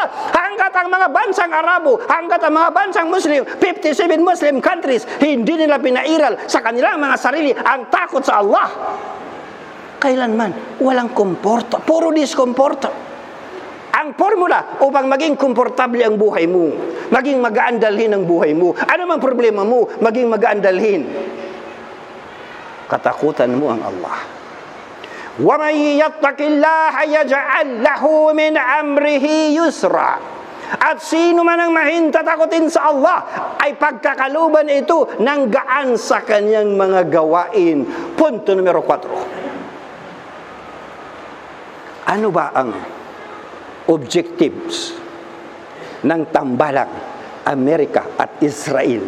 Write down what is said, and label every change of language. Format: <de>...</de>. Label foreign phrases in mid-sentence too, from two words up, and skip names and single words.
<tl>Hanggat ang mga bansang Arabo, hanggat ang mga bansang Muslim, 57</tl> <en>Muslim countries,</en> <tl>hindi nila pinairal sa kanilang mga sarili ang takot sa Allah, kailanman walang komporta, puro diskomporta. Ang formula upang maging komportable ang buhay mo, maging magaan dalhin ang buhay mo, ano mang problema mo, maging magaan dalhin, katakutan mo ang Allah.</tl> <ar>وَمَنْ يَتَّقِ اللَّهَ يَجْعَلْ لَهُ مِنْ أَمْرِهِ يُسْرًا.</ar> <tl>At sino man ang mahintatakotin sa Allah ay pagkakaluban ito ng gaan sa kanyang mga gawain. Punto numero 4. Ano ba ang objectives ng tambalang Amerika at Israel?</tl>